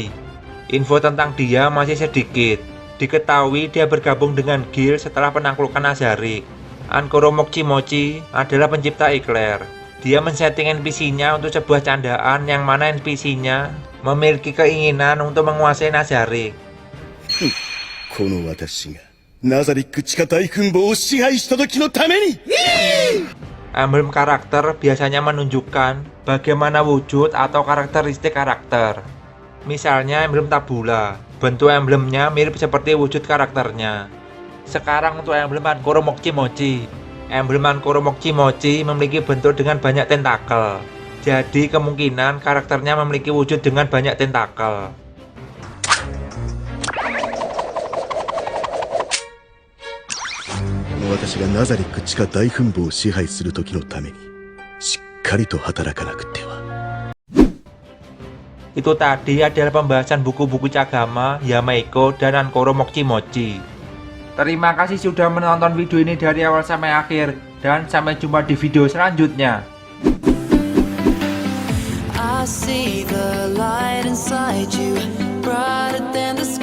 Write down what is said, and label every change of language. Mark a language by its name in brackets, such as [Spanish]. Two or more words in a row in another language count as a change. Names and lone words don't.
[Indonesian] Info tentang dia masih sedikit. Diketahui dia bergabung dengan guild setelah penaklukan Nazarik. Ankoro Mochi adalah pencipta Eclair. Dia men-setting NPC-nya untuk sebuah candaan yang mana NPC-nya memiliki keinginan untuk menguasai Nazarik. [Japanese] この私がナザリック地下大墳墓を支配した時のために [Indonesian] Emblem karakter biasanya menunjukkan bagaimana wujud atau karakteristik karakter. Misalnya emblem tabula, bentuk emblemnya mirip seperti wujud karakternya. Sekarang untuk emblem Ankoro Mochi. Emblem Ankoro Mochi memiliki bentuk dengan banyak tentakel. Jadi kemungkinan karakternya memiliki wujud dengan banyak tentakel. [Japanese] この私がナザリック地下大墳墓を支配する時のためにしっかりと働かなくては。 [Indonesian] Itu tadi adalah pembahasan buku-buku Cagama, Yamaiko, dan Ankoro Mochi. Terima kasih sudah menonton video ini dari awal sampai akhir, dan sampai jumpa di video selanjutnya. [English] I see the light inside you, brighter than